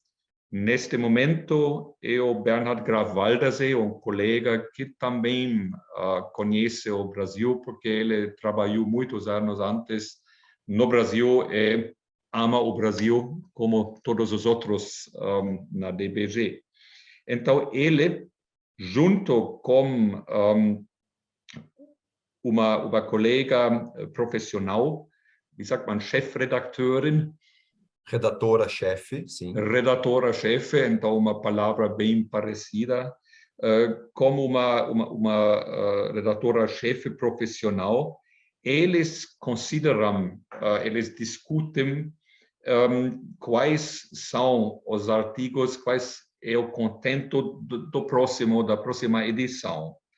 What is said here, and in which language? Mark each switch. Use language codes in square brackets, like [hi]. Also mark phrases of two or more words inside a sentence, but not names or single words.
[pt] Neste momento, é o Bernhard Graf Waldersee, colega que também conhece o Brasil, porque ele trabalhou muitos anos antes no Brasil e ama o Brasil, como todos os outros na DBG. Então, ele, junto com uma colega profissional, [de] wie sagt man, Chefredakteurin. [pt] Redatora-chefe, sim. Redatora-chefe, então uma palavra bem parecida, como uma redatora-chefe profissional. Eles consideram, eles discutem quais são os artigos, quais é o contento da próxima edição.